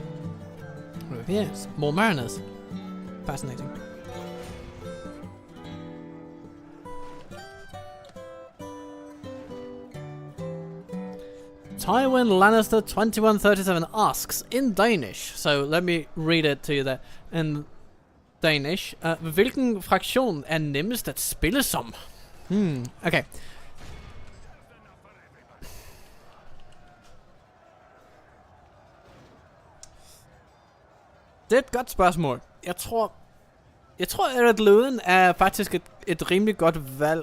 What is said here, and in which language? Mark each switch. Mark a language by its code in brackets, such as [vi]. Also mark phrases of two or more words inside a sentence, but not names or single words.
[en] Oh, yes, more mariners. Fascinating. Tywin Lannister 2137 asks in Danish, so let me read it to you there in Danish. [da] Hvilken fraktion er nemmest at spille som? Okay. Det er et godt spørgsmål. Jeg tror at Luin er faktisk et rimelig godt valg.